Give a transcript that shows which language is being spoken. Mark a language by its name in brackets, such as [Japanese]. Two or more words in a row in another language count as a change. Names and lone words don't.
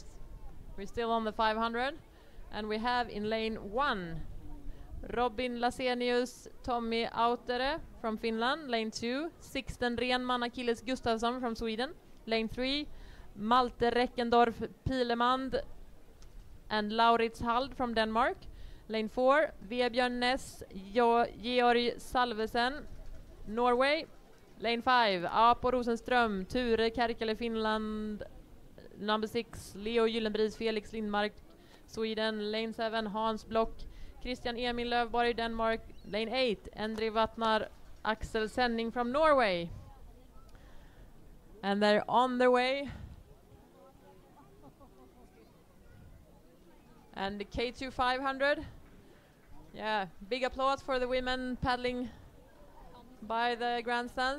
[English] We're still on the 500, and we have in lane 1 Robin Lasenius, Tommy Autere from Finland. Lane 2, Sixten Renman, Achilles Gustafsson from Sweden. Lane 3, Malte Reckendorf Pilemand and Laurits Hald from Denmark. Lane 4, Vebjörn Ness, Georg Salvesen, Norway. Lane 5, Apo Rosenström, Ture Kärkele, Finland. Number 6, Leo Gyllenbris, Felix Lindmark, Sweden. Lane 7, Hans Block, Christian Emil Löfborg, Denmark. Lane 8, Endre Vatnar, Axel Senning from Norway. And they're on their way. And the K2 500. Yeah, big applause for the women paddling by the grandstands.